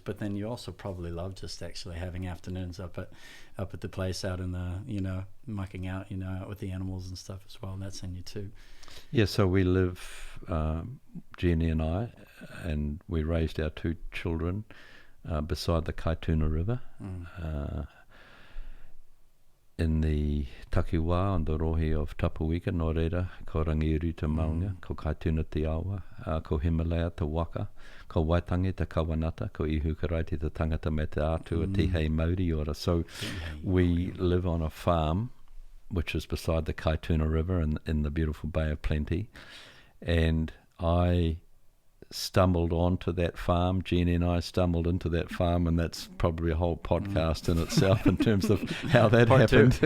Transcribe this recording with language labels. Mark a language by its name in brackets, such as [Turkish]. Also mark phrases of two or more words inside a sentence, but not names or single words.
[English] But then you also probably love just actually having afternoons up at the place, out in the, mucking out, out with the animals and stuff as well. And that's in you too. Yeah, so we live, Jeannie and I, and we raised our two children beside the Kaituna River. In the takiwā on the rohe of Tapuika, [Māori] no reira, ko Rangiuri te Maunga, ko Kaituna te Awa, ko Himalaya te Waka, ko Waitangi te Kawanata, ko Ihukarai te tangata me te Atua, te hei Mauri ora. [English] So we live on a farm which is beside the Kaituna River in the beautiful Bay of Plenty. And I stumbled onto that farm. Jeannie and I stumbled into that farm, and that's probably a whole podcast in itself in terms of how that happened.